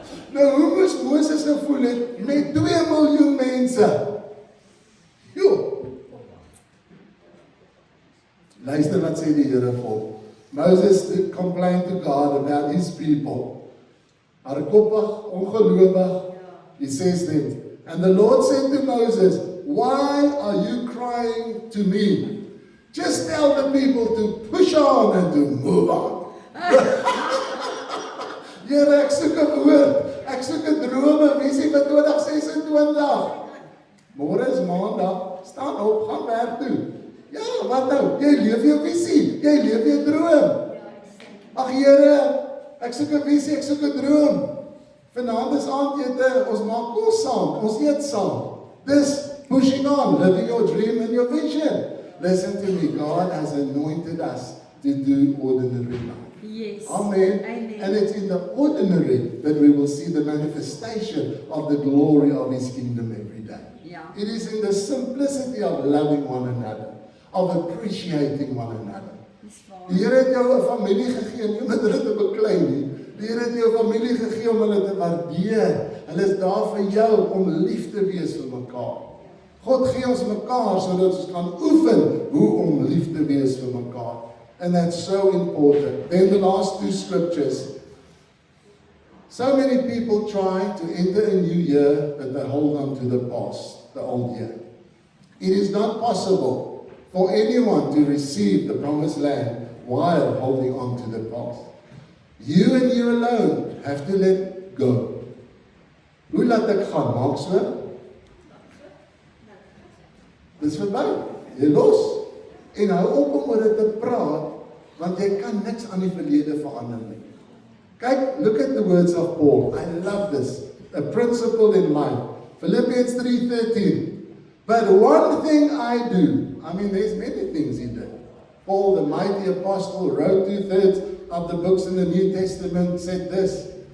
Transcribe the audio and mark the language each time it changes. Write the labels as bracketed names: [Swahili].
[Afrikaans] Nou hoe moes Moses gevoel het met 2 miljoen mense? Jo. Luister wat sê die Here vir Moses complained to God about his people. [English] Hardkoppig, ongelowig. He says then, and the Lord said to Moses, why are you crying to me? Just tell the people to push on and to move on. [Afrikaans] Here, ek soek 'n woord, ek soek 'n drome, visie vir 2026. Môre is maandag, staan op, gaan werk toe. Ja, wat nou? Jy leef jou visie, jy leef jou droom. Ag Here, ek soek 'n visie, ek soek 'n droom. Vanaand is aandete, ons maak kos saam, ons eet saam. [English] Dis pushing on, living your dream and your vision. Listen to me, God has anointed us to do ordinary life. Yes. Amen. Amen. And it's in the ordinary that we will see the manifestation of the glory of His kingdom every day. Yeah. It is in the simplicity of loving one another, of appreciating one another. [Afrikaans] Dis waar. Die Here het jou 'n familie gegee, nie om hulle te beklei nie. Die Here het jou 'n familie gegee om hulle te waardeer. Hulle is daar vir jou om lief te wees vir mekaar. God gee ons mekaar sodat ons kan oefen hoe om lief te wees vir mekaar. [English] And that's so important. Then the last two scriptures. So many people try to enter a new year, but they hold on to the past, the old year. It is not possible for anyone to receive the promised land while holding on to the past. You and you alone have to let go. [Afrikaans] Hoe laat ek gaan? Maak so? Dis verby. Jy los. En hou op om oor dit te praat, want jy kan niks aan die verlede verander nie. [English] Kyk, look at the words of Paul. I love this. A principle in life. Philippians 3:13. But one thing I do. I mean, there's many things he did. Paul, the mighty apostle, wrote 2/3 of the books in the New Testament, said this.